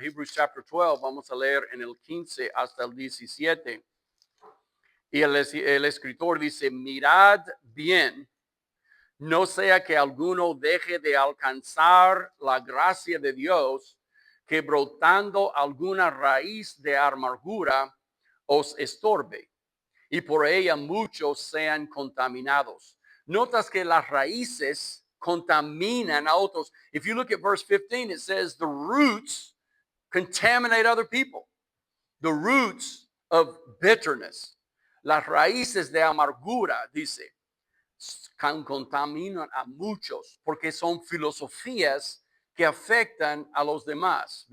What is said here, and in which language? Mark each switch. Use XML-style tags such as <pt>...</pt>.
<en>Hebrews chapter 12,</en> <es>vamos a leer en el 15 hasta el 17. Y el escritor dice, mirad bien No sea que alguno deje de alcanzar la gracia de Dios, que brotando alguna raíz de amargura os estorbe, y por ella muchos sean contaminados. Notas que las raíces contaminan a otros.</es> <en>If you look at verse 15, it says the roots contaminate other people. The roots of bitterness.</en> <es>Las raíces de amargura, dice, contaminan a muchos porque son filosofías que afectan a los demás.</es>